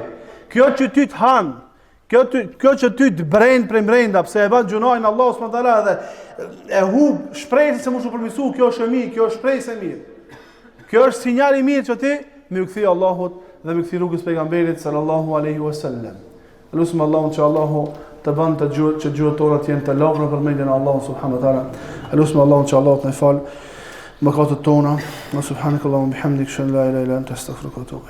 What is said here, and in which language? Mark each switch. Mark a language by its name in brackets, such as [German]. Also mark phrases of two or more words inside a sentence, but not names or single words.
[Albanian] Kjo që ty të han, kjo që ty të brend prej brenda, pse e bën gjunajin [Arabic] الله سبحانه وتعالى [Albanian] dhe e hub shpresën se mos u përmirësu, kjo është e mirë, kjo është shpresë e mirë. Kjo është sinjal i mirë që ti më u kthej Allahut dhe më kthej rrugës pejgamberit [Arabic] صلى الله عليه وسلم. [Albanian] Lutem Allahun që Allahu të bën të gjuhët tona të jenë të lagra për mendjen e Allahut [Arabic] سبحانه وتعالى. [Albanian] Lutem Allahun që Allahu të na fal mëkatet tona. [Arabic] سبحانك اللهم وبحمدك لا إله إلا أنت أستغفرك وأتوب